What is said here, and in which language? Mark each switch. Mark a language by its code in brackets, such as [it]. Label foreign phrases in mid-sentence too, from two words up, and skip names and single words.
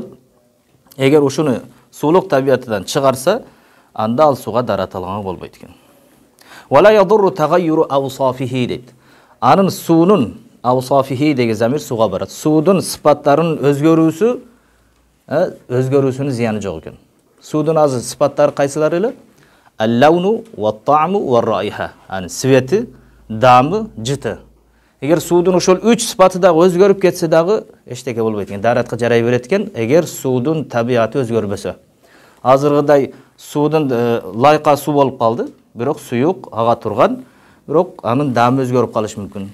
[ky] Эгер ушуну суулук табиятынан чыгарса, анда ал сууга дарат алган болбойт экен. [ar] ولا يضر تغير أوصافه дейт. [ky] Анын суунун awsafihi деген замир суга барат. Судун сыпаттарынын өзгөрүүсүнүн зыяны жок экен. Судун азыр сыпаттары кайсылар эле? [ar] اللون والطعم والرائحة. [ky] Аны свети, дамы, жыты. Эгер судун ошол 3 сыпаты дагы өзгөрүп кетсе дагы эчтеке болбойт экен. Даратка жарай берет экен, эгер судун табиаты өзгөрбөсө. Азыргыдай судун лайка суу болуп калды, бирок суюк ага турган, бирок анын дамы өзгөрүп калышы мүмкүн.